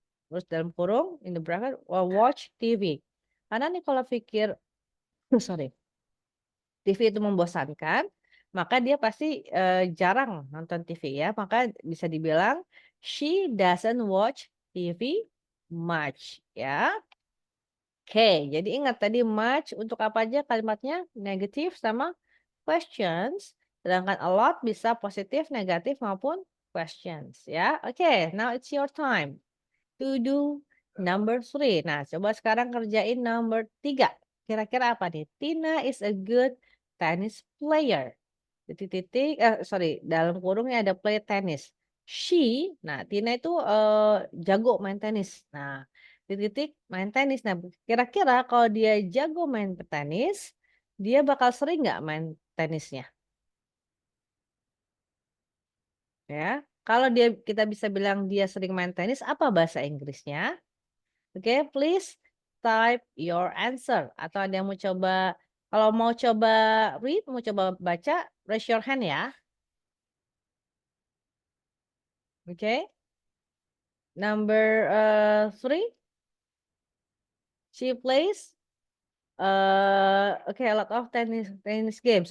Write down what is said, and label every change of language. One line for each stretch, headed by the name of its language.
Indonesian: Terus dalam kurung
English: in the bracket watch TV.
Indonesian: Karena Nicola pikir sorry, TV itu membosankan, maka dia pasti jarang nonton TV ya. Maka bisa dibilang
English: she doesn't watch TV much ya.
Indonesian: Oke, jadi ingat tadi much untuk apa aja kalimatnya? Negatif sama questions. Sedangkan a lot bisa positif, negatif maupun questions ya.
English: Oke, now it's your time to do number 3.
Indonesian: Nah, coba sekarang kerjain number 3. Kira-kira apa nih?
English: Tina is a good tennis player.
Indonesian: Titik-titik, dalam kurungnya ada play tennis. She, nah Tina itu jago main tenis. Nah, titik-titik main tenis. Nah, kira-kira kalau dia jago main tenis, dia bakal sering nggak main tenisnya? Ya, kalau kita bisa bilang dia sering main tenis, apa bahasa Inggrisnya? Oke,
English: please type your answer.
Indonesian: Atau ada yang mau coba, kalau mau coba read, mau coba baca,
English: raise your hand
Indonesian: ya.
English: Oke. Number 3, she plays a lot of tennis games.